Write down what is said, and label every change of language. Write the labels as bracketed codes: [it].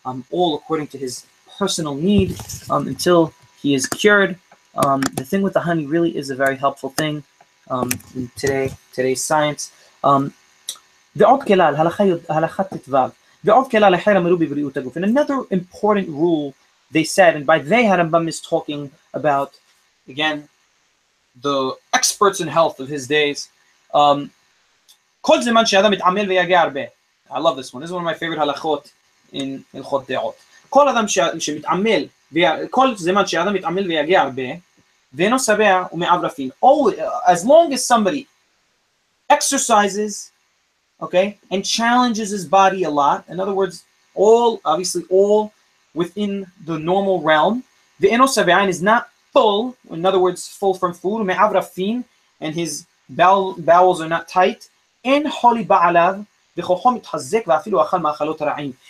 [en] All according to his personal need, until he is cured. The thing with the honey really is a very helpful thing in today's science. [he] ועוד כלל, הלכה ט"ו, ועוד כלל אחר אמרו בבריאות הגוף. [en] And another important rule they said, and by they Harambam is talking about, again, the experts in health of his days. [he] כל זמן שאדם מתעמל ויגע הרבה. [en] I love this one. This is one of my favorite halachot in הלכות דעות. [he] כל אדם שמתעמל, כל זמן שאדם מתעמל ויגע הרבה, ואינו שבע ומעברפין. [en] As long as somebody exercises, okay, and challenges his body a lot, in other words, all within the normal realm, [he] ואינו שבע [en] is not full, in other words, full from food, ומעברפין, and his bowels are not tight, [he] אין חולי בעליו, וכוחו מתחזק ואפילו אכל מאכלות הרעים.